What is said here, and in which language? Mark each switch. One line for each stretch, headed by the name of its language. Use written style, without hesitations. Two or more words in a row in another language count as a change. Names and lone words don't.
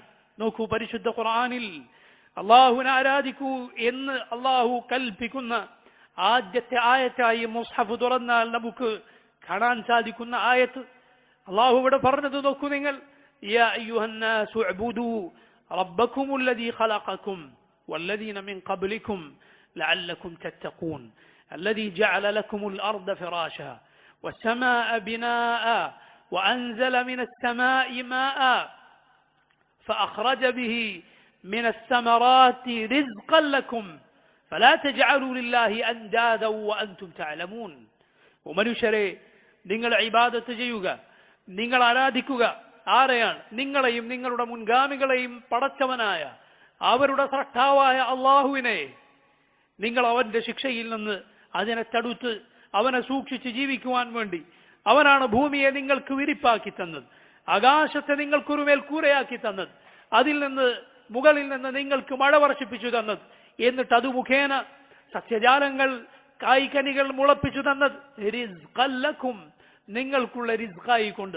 Malayalam: നോക്കൂ, പരിശുദ്ധ ഖുർആനിൽ അള്ളാഹുവിനെ ആരാധിക്കൂ എന്ന് അള്ളാഹു കൽപ്പിക്കുന്ന ആദ്യത്തെ ആയത്തായി മുസ്ഹഫ് തുറന്നാൽ നമുക്ക് കാണാൻ സാധിക്കുന്ന ആയത്ത് അള്ളാഹു ഇവിടെ പറഞ്ഞത് നോക്കൂ നിങ്ങൾ.
Arabic: يا أيها الناس اعبدوا ربكم الذي خلقكم والذين من قبلكم لعلكم تتقون الذي جعل لكم الأرض فراشا والسماء بناء وأنزل من السماء ماء فأخرج به من الثمرات رزقا لكم فلا تجعلوا لله أندادا وأنتم تعلمون.
Malayalam: ومനുഷ്യരെ നിങ്ങൾ ഇബാദത്ത് ചെയ്യുക, നിങ്ങൾ ആരാധിക്കുക ആരെയാണ്? നിങ്ങളെയും നിങ്ങളുടെ മുൻഗാമികളെയും പടച്ചവനായ അവരുടെ സ്രഷ്ടാവായ അള്ളാഹുവിനെ. നിങ്ങൾ അവന്റെ ശിക്ഷയിൽ നിന്ന് അതിനെ തടുത്ത് അവനെ സൂക്ഷിച്ച് ജീവിക്കുവാൻ വേണ്ടി അവനാണ് ഭൂമിയെ നിങ്ങൾക്ക് വിരിപ്പാക്കി തന്നത്, ആകാശത്തെ നിങ്ങൾക്കൊരു മേൽക്കൂരയാക്കി തന്നത്, അതിൽ നിന്ന് മുകളിൽ നിന്ന് നിങ്ങൾക്ക് മഴ വർഷിപ്പിച്ചു തന്നത്, എന്നിട്ട് അത് മുഖേന സസ്യജാലങ്ങൾ കായ്കനികൾ മുളപ്പിച്ചു തന്നത്
Arabic: رزقا لكم,
Malayalam: നിങ്ങൾക്കുള്ള റിസ്ഖായി കൊണ്ട്.